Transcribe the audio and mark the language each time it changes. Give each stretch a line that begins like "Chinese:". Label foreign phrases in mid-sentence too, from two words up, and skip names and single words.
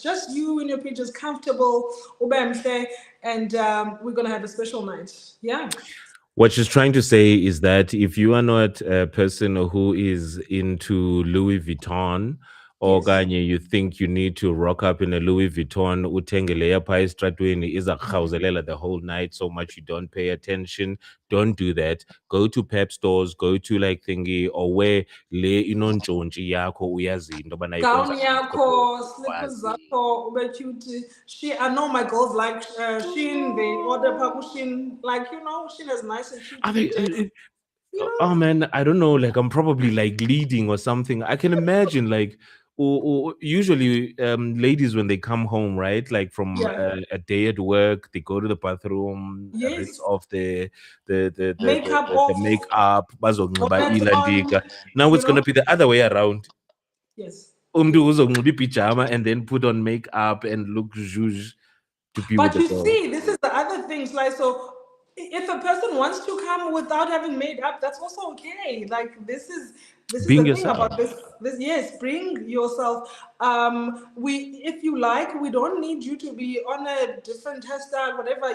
English: Just you in your PJs, comfortable, and we're gonna have a special night. Yeah. What she's trying to say is that if you are not a person who is into Louis Vuitton, or Kanye, you think you need to rock up in a Louis Vuitton,
Xhosa: uthenge leya phaa estratweni izakurhawuzelela
English: the whole night so much you don't pay attention. Don't do that. Go to Pep stores, go to like thingy, or where
Xhosa: le inontshontsho yakho uyazi into yobana Gown yakho, slippers zakho, ube cute.
English: I know my girls like Shein. They order phaa Shein. Like, Shein is nice and cute. Are they, oh man, I don't know, like I'm probably like leading or something. I can imagine like or usually ladies when they come home, right, like from a day at work, they go to the bathroom, rinse off the makeup off,
Xhosa: makeup, bazonxiba bonnet ilandika.
English: on, Now it's gonna be the other way around. Yes.
Xhosa: Umntu uzonxiba
English: pajama and then put on makeup and look zhuzh to be with the But girl. you see, this is the other thing, like, so if a person wants to come without having made up, that's also okay. Like, this is Being the yourself. thing about this. Yes, bring yourself. If you like, we don't need you to be on a different hairstyle, whatever.